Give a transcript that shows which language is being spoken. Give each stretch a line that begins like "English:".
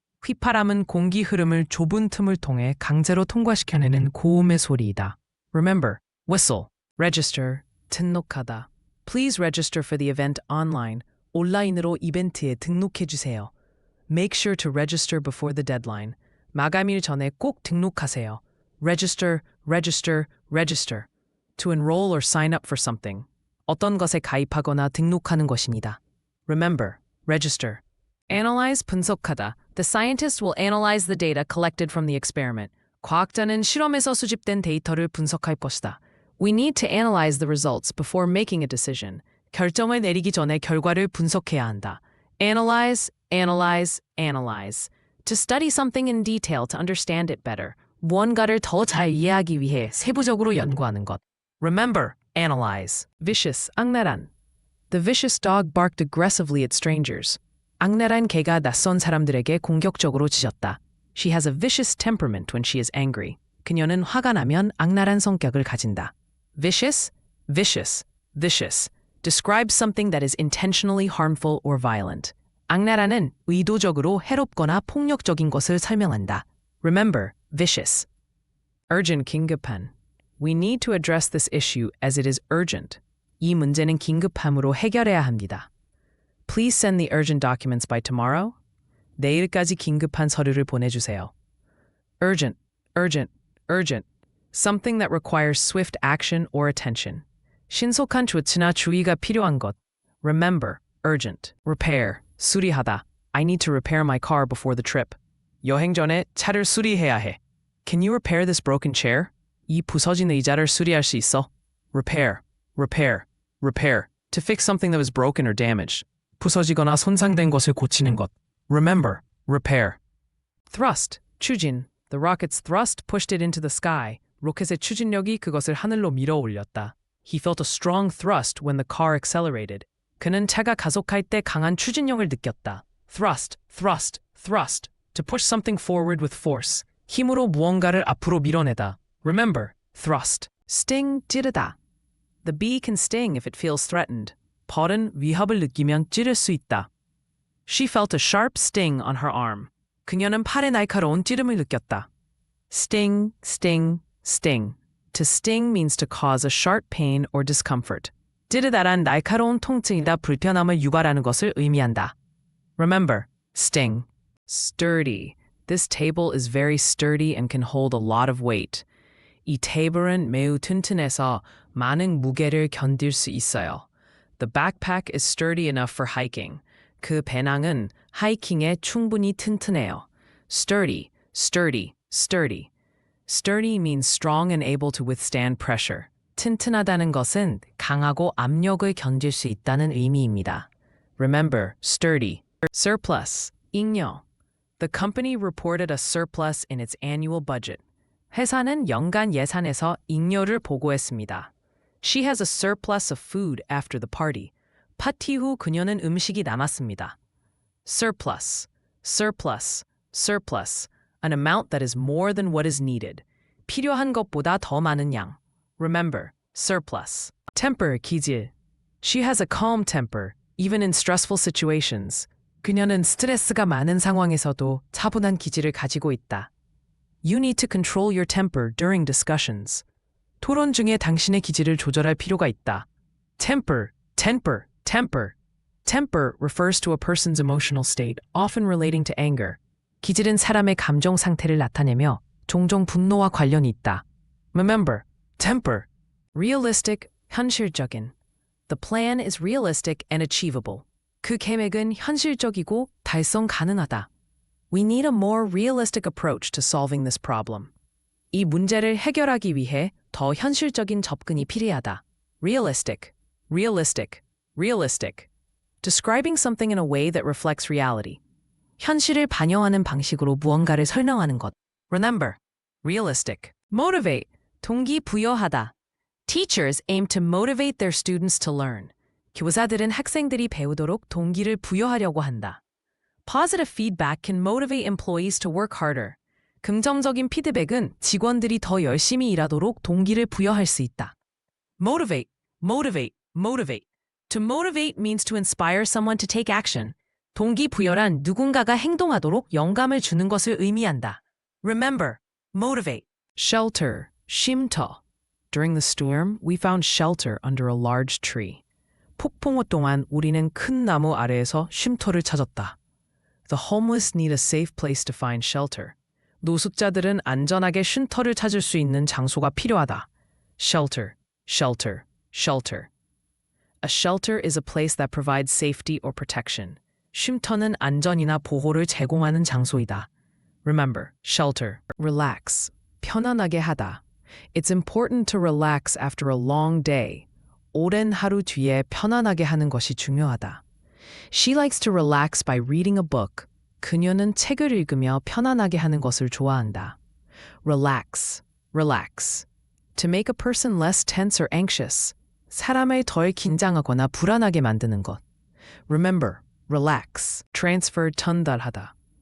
Korean: 휘파람은 공기 흐름을 좁은 틈을 통해 강제로 통과시켜내는 고음의 소리이다.
English: Remember, whistle, register, 등록하다. Please register for the event online.
Korean: 온라인으로 이벤트에 등록해 주세요.
English: Make sure to register before the deadline.
Korean: 마감일 전에 꼭 등록하세요.
English: Register, register, register. To enroll or sign up for something.
Korean: 어떤 것에 가입하거나 등록하는 것입니다.
English: Remember, register. Analyze, 분석하다. The scientist will analyze the data collected from the experiment.
Korean: 과학자는 실험에서 수집된 데이터를 분석할 것이다.
English: We need to analyze the results before making a decision.
Korean: 결정을 내리기 전에 결과를 분석해야 한다.
English: Analyze, analyze, analyze. To study something in detail to understand it better.
Korean: 무언가를 더 잘 이해하기 위해 세부적으로 연구하는 것.
English: Remember, analyze. Vicious, 악랄한. The vicious dog barked aggressively at strangers.
Korean: 악랄한 개가 낯선 사람들에게 공격적으로 짖었다.
English: She has a vicious temperament when she is angry.
Korean: 그녀는 화가 나면 악랄한 성격을 가진다.
English: Vicious, Vicious, vicious. Describes something that is intentionally harmful or violent.
Korean: 악랄하는 의도적으로 해롭거나 폭력적인 것을 설명한다.
English: Remember, vicious. Urgent 긴급한. We need to address this issue as it is urgent.
Korean: 이 문제는 긴급함으로 해결해야 합니다.
English: Please send the urgent documents by tomorrow.
Korean: 내일까지 긴급한 서류를 보내주세요.
English: Urgent, urgent, urgent. Something that requires swift action or attention.
Korean: 신속한 조치나 주의가 필요한 것.
English: Remember, urgent. Repair, 수리하다. I need to repair my car before the trip.
Korean: 여행 전에 차를 수리해야 해.
English: Can you repair this broken chair?
Korean: 이 부서진 의자를 수리할 수 있어?
English: Repair, repair, repair. To fix something that was broken or damaged.
Korean: 부서지거나 손상된 것을 고치는 것.
English: Remember, repair. Thrust, 추진. The rocket's thrust pushed it into the sky.
Korean: 로켓의 추진력이 그것을 하늘로 밀어 올렸다.
English: He felt a strong thrust when the car accelerated.
Korean: 그는 차가 가속할 때 강한 추진력을 느꼈다.
English: Thrust, thrust, thrust. To push something forward with force.
Korean: 힘으로 무언가를 앞으로 밀어내다.
English: Remember, thrust. Sting, 찌르다. The bee can sting if it feels threatened.
Korean: 벌은 위협을 느끼면 찌를 수 있다.
English: She felt a sharp sting on her arm.
Korean: 그녀는 팔에 날카로운 찌름을 느꼈다.
English: Sting, sting, sting. To sting means to cause a sharp pain or discomfort.
Korean: 찌르다란 날카로운 통증이다 불편함을 유발하는 것을 의미한다.
English: Remember, sting. Sturdy. This table is very sturdy and can hold a lot of weight.
Korean: 이 테이블은 매우 튼튼해서 많은 무게를 견딜 수 있어요.
English: The backpack is sturdy enough for hiking.
Korean: 그 배낭은 하이킹에 충분히 튼튼해요.
English: Sturdy, sturdy, sturdy. Sturdy means strong and able to withstand pressure.
Korean: 튼튼하다는 것은 강하고 압력을 견딜 수 있다는 의미입니다.
English: Remember, sturdy. Surplus, 잉여. The company reported a surplus in its annual budget.
Korean: 회사는 연간 예산에서 잉여를 보고했습니다.
English: She has a surplus of food after the party.
Korean: 파티 후 그녀는 음식이 남았습니다.
English: Surplus, surplus, surplus. An amount that is more than what is needed.
Korean: 필요한 것보다 더 많은 양.
English: Remember, surplus. Temper, 기질. She has a calm temper, even in stressful situations.
Korean: 그녀는 스트레스가 많은 상황에서도 차분한 기질을 가지고 있다.
English: You need to control your temper during discussions.
Korean: 토론 중에 당신의 기질을 조절할 필요가 있다.
English: Temper, temper, temper. Temper refers to a person's emotional state, often relating to anger.
Korean: 기질은 사람의 감정 상태를 나타내며 종종 분노와 관련이 있다.
English: Remember, temper. Realistic, 현실적인. The plan is realistic and achievable.
Korean: 그 계획은 현실적이고 달성 가능하다.
English: We need a more realistic approach to solving this problem.
Korean: 이 문제를 해결하기 위해 더 현실적인 접근이 필요하다.
English: Realistic, realistic, realistic. Describing something in a way that reflects reality.
Korean: 현실을 반영하는 방식으로 무언가를 설명하는 것.
English: Remember, realistic. Motivate, 동기부여하다. Teachers aim to motivate their students to learn.
Korean: 교사들은 학생들이 배우도록 동기를 부여하려고 한다.
English: Positive feedback can motivate employees to work harder.
Korean: 긍정적인 피드백은 직원들이 더 열심히 일하도록 동기를 부여할 수 있다.
English: Motivate, motivate, motivate. To motivate means to inspire someone to take action.
Korean: 동기부여란 누군가가 행동하도록 영감을 주는 것을 의미한다.
English: Remember, motivate. Shelter, 쉼터. During the storm, we found shelter under a large tree.
Korean: 폭풍우 동안 우리는 큰 나무 아래에서 쉼터를 찾았다.
English: The homeless need a safe place to find shelter.
Korean: 노숙자들은 안전하게 쉼터를 찾을 수 있는 장소가 필요하다.
English: Shelter, shelter, shelter. A shelter is a place that provides safety or protection.
Korean: 쉼터는 안전이나 보호를 제공하는 장소이다.
English: Remember, shelter. Relax, 편안하게 하다. It's important to relax after a long day.
Korean: 오랜 하루 뒤에 편안하게 하는 것이 중요하다.
English: She likes to relax by reading a book.
Korean: 그녀는 책을 읽으며 편안하게 하는 것을 좋아한다.
English: Relax, relax. To make a person less tense or anxious.
Korean: 사람을 덜 긴장하거나 불안하게 만드는 것.
English: Remember, relax. Transfer, 전달하다.